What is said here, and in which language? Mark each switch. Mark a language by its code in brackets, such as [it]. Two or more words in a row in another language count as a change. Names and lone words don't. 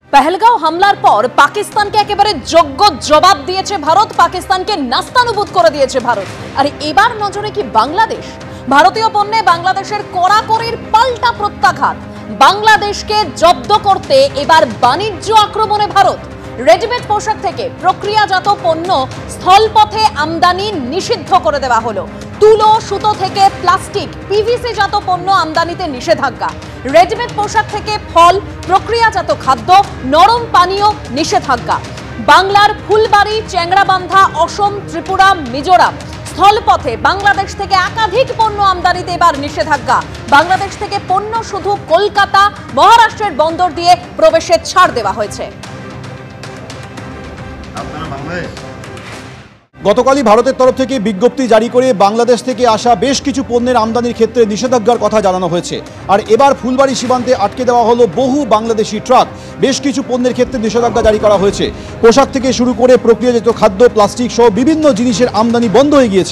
[bn] পহলগাঁও হামলার পর পাকিস্তান কে একেবারে যোগ্য জবাব দিয়ে ভারত। পাকিস্তান কে নাস্তানাবুদ করে দিয়ে ভারত। আর এবার নজরে কি বাংলাদেশ ভারতীয় পণ্যে বাংলাদেশের কড়াকড়ির পাল্টা প্রত্যাঘাত। বাংলাদেশ কে জব্দ করতে এবার বাণিজ্য আক্রমণে ভারত। রেডিমেড পোশাক থেকে প্রক্রিয়াজাত পণ্য স্থলপথে আমদানি নিষিদ্ধ করে দেওয়া হলো। তুলো সুতো থেকে প্লাস্টিক পিভিসি জাত পণ্য আমদানিতে নিষেধাজ্ঞা। রেডিমেড পোশাক থেকে ফল প্রক্রিয়াজাত খাদ্য নরম পানীয় নিষেধাজ্ঞা। বাংলার ফুলবাড়ি চ্যাংড়াবান্ধা অসম ত্রিপুরা মিজোরাম স্থলপথে বাংলাদেশ থেকে একাধিক পণ্য আমদানিতে এবার নিষেধাজ্ঞা। বাংলাদেশ থেকে পণ্য শুধু কলকাতা মহারাষ্ট্রের বন্দর দিয়ে প্রবেশে ছাড় দেওয়া হয়েছে। গতকালই ভারতের তরফ থেকে বিজ্ঞপ্তি জারি করে বাংলাদেশ থেকে আসা বেশ কিছু পণ্যের আমদানির ক্ষেত্রে নিষেধাজ্ঞার কথা জানানো হয়েছে। আর এবার ফুলবাড়ি সীমান্তে আটকে দেওয়া হলো বহু বাংলাদেশি ট্রাক। বেশ কিছু পণ্যের ক্ষেত্রে নিষেধাজ্ঞা জারি করা হয়েছে। পোশাক থেকে শুরু করে প্রক্রিয়াজাত খাদ্য প্লাস্টিক সহ বিভিন্ন জিনিসের আমদানি বন্ধ হয়ে গিয়েছে।